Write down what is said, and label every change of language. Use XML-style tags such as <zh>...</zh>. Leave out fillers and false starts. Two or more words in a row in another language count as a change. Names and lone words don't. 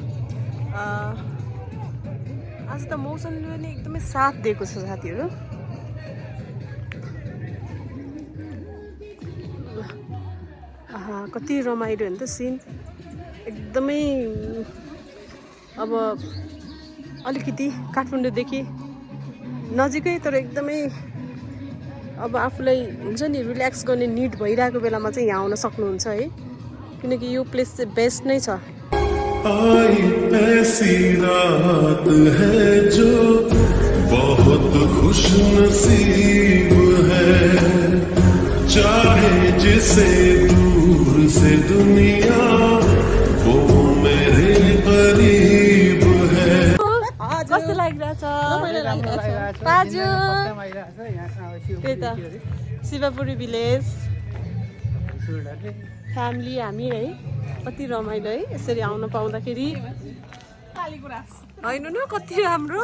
<ne>आज त मौसमले पनि एकदमै साथ दिएको छ साथीहरू कति रमाइलो हो नि त सिन एकदमै अब अलिकति काठमाडौँदेखि नजिकै तर एकदमै अब आफूलाई हुन्छ नि रिल्याक्स गर्ने निड भइरहेको बेलामा चाहिँ यहाँ आउन सक्नुहुन्छ है किनकि यो प्लेस चाहिँ बेस्ट नै छ</ne> <hi>आई ऐसी रात है जो बहुत खुश नसीब है चाहे जिसे दूर से दुनिया वो मेरे करीब है</hi> <ne>कस्तो लागिरहेछ ताजु त्यही त शिवपुरी</ne> <en>village family</en> <ne>हामी है कति रमाइलो है यसरी आउन पाउँदाखेरि होइन न कति राम्रो</ne>